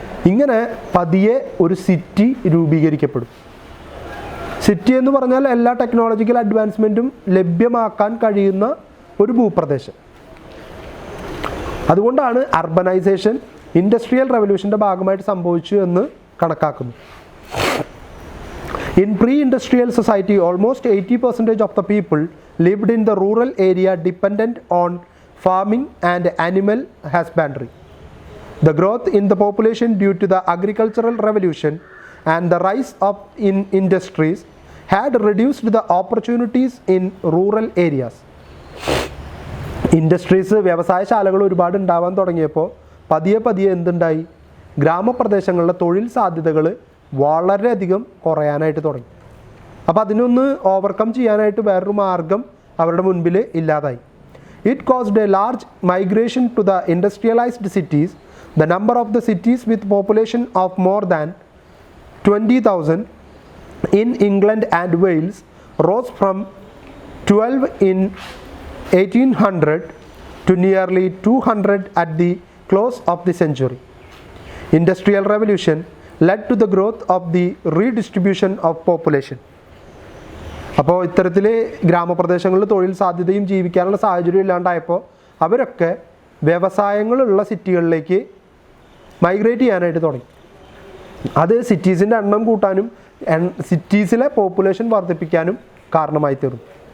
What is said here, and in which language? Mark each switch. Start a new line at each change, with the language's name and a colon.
Malayalam: ഇങ്ങനെ പതിയെ ഒരു സിറ്റി രൂപീകരിക്കപ്പെടും. സിറ്റി എന്ന് പറഞ്ഞാൽ എല്ലാ ടെക്നോളജിക്കൽ അഡ്വാൻസ്മെൻറ്റും ലഭ്യമാക്കാൻ കഴിയുന്ന ഒരു ഭൂപ്രദേശം. അതുകൊണ്ടാണ് അർബനൈസേഷൻ ഇൻഡസ്ട്രിയൽ റെവല്യൂഷൻ്റെ ഭാഗമായിട്ട് സംഭവിച്ചു എന്ന് കണക്കാക്കുന്നു.
English: In pre-industrial society, almost 80% of the people lived in the rural area dependent on farming and animal husbandry. The growth in the population due to the agricultural revolution and the rise of industries had reduced the opportunities in rural areas.
Malayalam: Industries, വ്യവസായശാലകൾ ഒരുപാട് ഉണ്ടാവാൻ തുടങ്ങിയപ്പോൾ പതിയെ എന്തുണ്ടായി? ഗ്രാമപ്രദേശങ്ങളിലെ തൊഴിൽ സാധ്യതകൾ വളരെയധികം കുറയാനായിട്ട് തുടങ്ങി. അപ്പോൾ അതിനൊന്ന് ഓവർകം ചെയ്യാനായിട്ട് വേറൊരു മാർഗം അവരുടെ മുൻപിൽ ഇല്ലാതായി.
English: It caused a large migration to the industrialized cities. The number of the cities with population of more than 20,000 in England and Wales rose from 12 in 1800 to nearly 200 at the close of the century. Industrial revolution led to the growth of the redistribution of population.
Malayalam: അപ്പോൾ ഇത്തരത്തിൽ ഗ്രാമപ്രദേശങ്ങളിൽ തൊഴിൽ സാധ്യതയും ജീവിക്കാനുള്ള സാഹചര്യം ഇല്ലാണ്ടായപ്പോൾ അവരൊക്കെ വ്യവസായങ്ങളുള്ള സിറ്റികളിലേക്ക് migrate ചെയ്യാനായിട്ട് തുടങ്ങി. അത് സിറ്റീസിൻ്റെ എണ്ണം കൂട്ടാനും സിറ്റീസിലെ പോപ്പുലേഷൻ വർദ്ധിപ്പിക്കാനും കാരണമായി തീർന്നു.